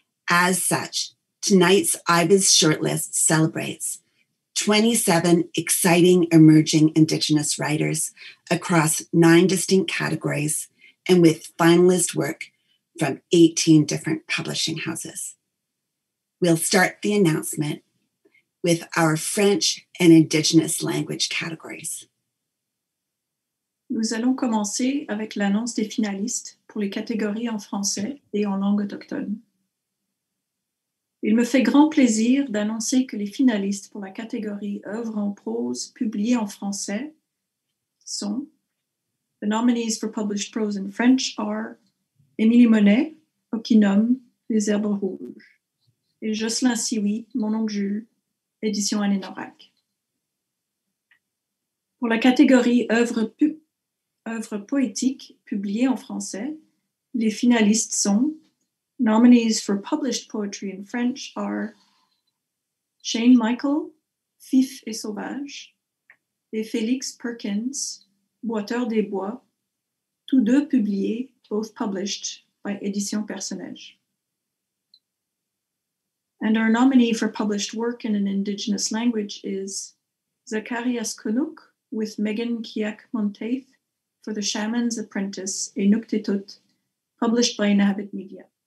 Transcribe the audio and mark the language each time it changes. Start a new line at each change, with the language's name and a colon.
English: As such, tonight's IVAs shortlist celebrates 27 exciting emerging Indigenous writers across 9 distinct categories and with finalist work from 18 different publishing houses. We'll start the announcement with our French and Indigenous language categories.
French: Nous allons commencer avec l'annonce des finalistes pour les catégories en français et en langue autochtone. Il me fait grand plaisir d'annoncer que les finalistes pour la catégorie œuvres en prose publiées en français sont
English: the nominees for published prose in French are
French: Émilie Monet, Okinum, Les Herbes Rouges, et Jocelyn Sioui, Mon oncle Jules, édition Anne-Norac. Pour la catégorie œuvres poétiques publiées en français, les finalistes sont
English: nominees for published poetry in French are
French: Shane Michael, Fif et Sauvage, et Félix Perkins, Boiteur des Bois, tous deux publiés,
English: both published by
French: Édition Personnage.
English: And our nominee for published work in an Indigenous language is Zacharias Kunuk with Megan Kiak Monteith for The Shaman's Apprentice, Inuktitut, published by Inhabit Media.